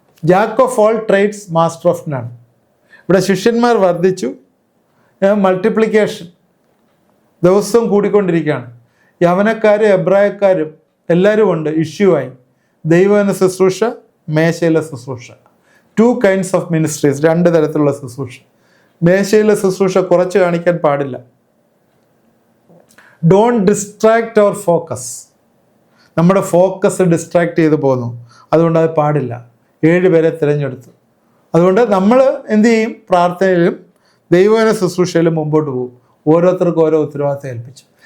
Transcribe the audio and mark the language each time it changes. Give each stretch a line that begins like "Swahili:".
English: Jack of all trades master of none.
Malayalam: ഇവിടെ ശിഷ്യന്മാർ വർദ്ധിച്ചു, മൾട്ടിപ്ലിക്കേഷൻ ദിവസവും കൂടിക്കൊണ്ടിരിക്കുകയാണ്. യവനക്കാരും എബ്രായക്കാരും എല്ലാവരും ഉണ്ട്, ഇഷ്യൂ ആയി. ദൈവവചന ശുശ്രൂഷ, മേശയിലെ ശുശ്രൂഷ.
English: 2 kinds of ministries,
Malayalam: 2 തരത്തിലുള്ള ശുശ്രൂഷ. മേശയിലെ ശുശ്രൂഷ കുറച്ച് കാണിക്കാൻ പാടില്ല.
English: Don't distract our focus.
Malayalam: നമ്മുടെ ഫോക്കസ് ഡിസ്ട്രാക്ട് ചെയ്ത് പോകുന്നു, അതുകൊണ്ട് അത് പാടില്ല. 7 പേരെ തിരഞ്ഞെടുത്തു. അതുകൊണ്ട് നമ്മൾ എന്ത് ചെയ്യും? പ്രാർത്ഥനയിലും ദൈവവചന ശുശ്രൂഷയിലും മുമ്പോട്ട് പോകും. ഓരോരുത്തർക്കും ഓരോ ഉത്തരവാദിത്തം ഏൽപ്പിച്ചു.